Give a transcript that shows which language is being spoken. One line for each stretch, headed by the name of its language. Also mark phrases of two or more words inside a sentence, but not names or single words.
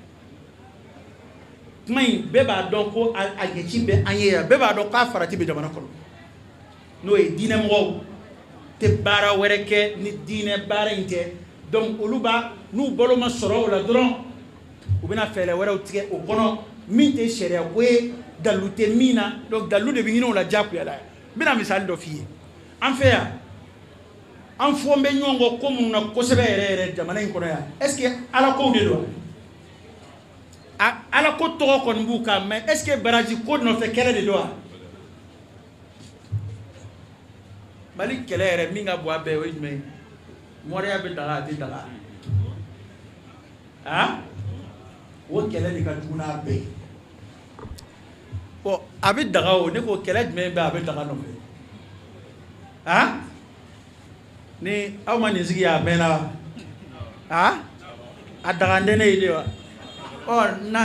Bambara: kuma in bɛɛ b'a dɔn ko a ɲɛci bɛ an ye yan bɛɛ b'a dɔn k'a farati bɛ jamana kɔnɔ n'o ye diinɛmɔgɔw tɛ baara wɛrɛ kɛ ni diinɛ baara in tɛ donc olu b'a n'u balo ma sɔrɔ o la dɔrɔn u bɛna fɛɛrɛ wɛrɛw tigɛ o kɔnɔ min tɛ sariya ko ye dalu tɛ min na donc dalu de bɛ ɲini o la diyagoya la n bɛna misali dɔ f'i ye an fɛ yan an fɔ n bɛ ɲɔgɔn kɔ ko minnu na kosɛbɛ yɛrɛ yɛrɛ jamana in kɔnɔ yan
French: est ce que
Bambara: alakow de don a alako tɔgɔ kɔni b'u kan mais
French: est ce que
Bambara: baraji ko nɔfɛ kɛlɛ de don wa Mali kɛlɛ yɛrɛ min ka bon a bɛɛ o ye jumɛn ye mɔriya bɛ daga a tɛ daga o kɛlɛ de ka jugu n'a bɛɛ ye bon a bɛ daga o ne ko kɛlɛ jumɛn bɛ a bɛ daga nɔfɛ ni aw ma nin sigi a mɛnna wa a daganden ne ye de wa n'a